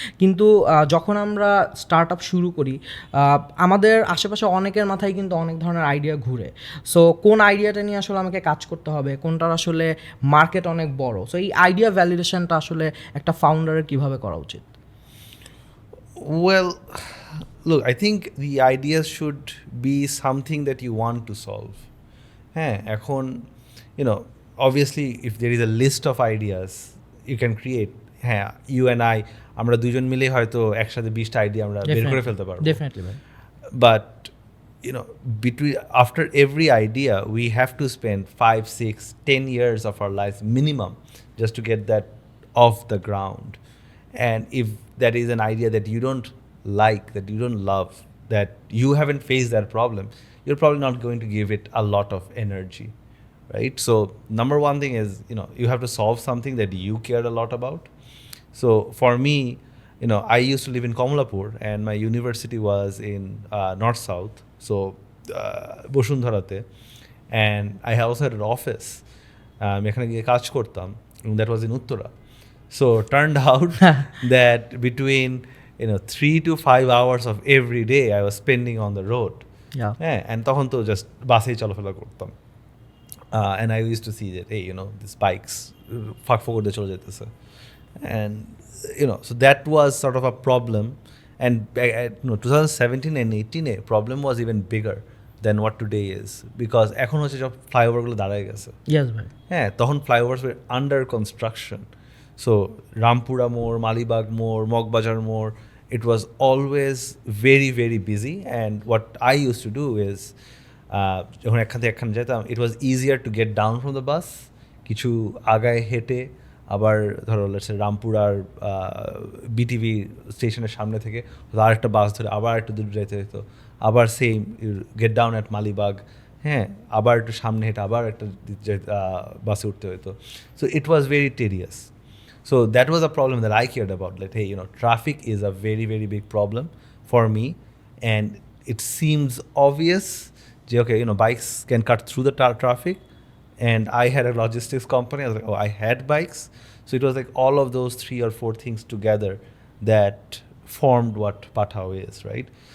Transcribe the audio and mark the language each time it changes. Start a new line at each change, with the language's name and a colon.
Bangla: কিন্তু যখন আমরা স্টার্ট আপ শুরু করি, আমাদের আশেপাশে অনেকের মাথায় কিন্তু অনেক ধরনের আইডিয়া ঘুরে। সো কোন আইডিয়াটা নিয়ে আসলে আমাকে কাজ করতে হবে, কোনটার আসলে মার্কেট অনেক বড়, সো এই আইডিয়া ভ্যালিডেশনটা আসলে একটা ফাউন্ডারের কীভাবে করা উচিত?
English: Well, look, I think the ideas should be something that you want to solve.
Bangla: হ্যাঁ, এখন
English: obviously if there is a list of ideas you can create,
Bangla: হ্যাঁ,
English: you and I,
Bangla: আমরা দুজন মিলে হয়তো একসাথে 20টা আইডিয়া আমরা বের করে ফেলতে পারবো,
English: Definitely. but between after every idea we have to spend 5, 6, 10 years of our lives minimum just to get that off the ground. And if that is an idea that you don't like, that you don't love, that you haven't faced that problem, you're probably not going to give it a lot of energy, right? So number one thing is you have to solve something that you care a lot about. So for me, I used to live in Komolapur and my university was in north south, so Boshundharate, and I also had an office.
Bangla: এখানে গিয়ে কাজ করতাম,
English: that was in Uttara. So turned out that between 3 to 5 hours of every day I was spending on the road. Yeah.
Bangla: And তখন তো just বাসেই চলাফেরা করতাম.
English: And I used to see that, hey, these bikes
Bangla: ফাঁক ফোকর দিয়ে চলে যেতেছে.
English: And so that was sort of a problem. And 2017 and 18 problem was even bigger than what today is, because
Bangla: এখন হচ্ছে সব ফ্লাইওভারগুলো দাঁড়ায় গেছে.
English: Yes, ভাই.
Bangla: হ্যাঁ, তখন
English: Flyovers were under construction. So Rampura More, Malibag More, Mogbazar More, it was always very, very busy.
Bangla: And what I used to do is, যখন একখান থেকে একখান যেতাম,
English: it was easier to get down from the bus,
Bangla: কিছু আগায় হেঁটে আবার ধরো রামপুরার বিটিভি স্টেশনের সামনে থেকে আরেকটা বাস ধরে আবার একটু দূর যেতে হতো, আবার
English: same get down at
Bangla: Malibagh, হ্যাঁ, আবার একটু সামনে হেঁটে আবার একটা বাসে উঠতে হতো.
English: So it was very tedious. So that was a problem that I cared about. Like, hey, traffic is a very, very big problem for me, and it seems obvious. Okay, bikes can cut through the traffic, and I had a logistics company. I was like, oh, I had bikes. So it was like all of those 3 or 4 things together that formed what Pathao is, right?